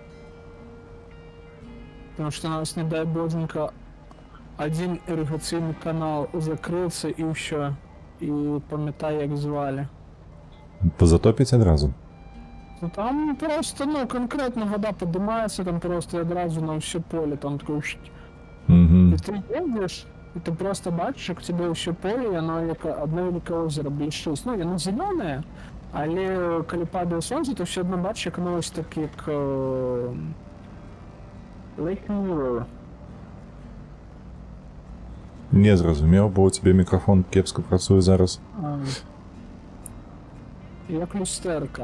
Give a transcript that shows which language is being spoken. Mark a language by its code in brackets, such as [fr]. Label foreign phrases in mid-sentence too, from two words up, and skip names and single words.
[ru] Потому што у нас, [be] не дай боженька, один ірыгацыйны канал закрыецца і ўсё. І памятай, як звалі. Пазатопіць адразу? Ну там просто, ну, конкретно вода падымаецца, там просто адразу на ўсё поле, там такое... І ты едзеш, і ты просто бачиш, як тебе ўсё поле, яно як [uk] одно велике озеро [be] блішчыць. Ну, яно зелёнае, але калі падае сонце, то ўсё адно бачиш, як оно ось так, як... [en] Lake Mirror. [be] Не зразумеў, бо у тебе мікрафон кепска працуе зараз. Як люстэрка.